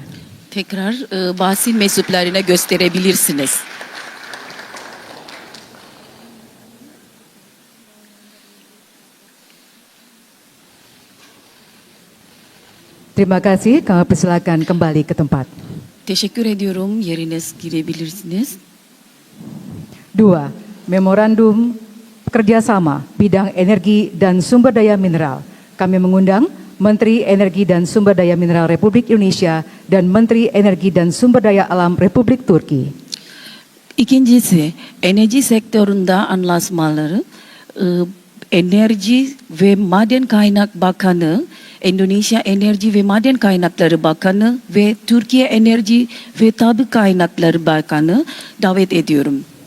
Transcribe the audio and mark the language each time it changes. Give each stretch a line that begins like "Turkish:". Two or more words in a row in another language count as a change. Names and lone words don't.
Turkish: Tekrar basın mensuplarına gösterebilirsiniz.
Indonesian: Terima kasih, kami persilakan kembali ke tempat.
Turkish: Teşekkür ediyorum. Yeriniz girebilirsiniz.
Indonesian: 2. Memorandum kerjasama bidang energi dan sumber daya mineral. Kami mengundang Menteri Energi dan Sumber Daya Mineral Republik Indonesia dan Menteri Energi dan Sumber Daya Alam Republik Turki.
Turkish: İkincisi, enerji sektöründe anlaşmaları, Enerji ve Maden Kaynak Bakanı, Endonezya Enerji ve Maden Kaynakları Bakanı ve Türkiye Enerji ve Tabi Kaynakları Bakanı davet ediyorum.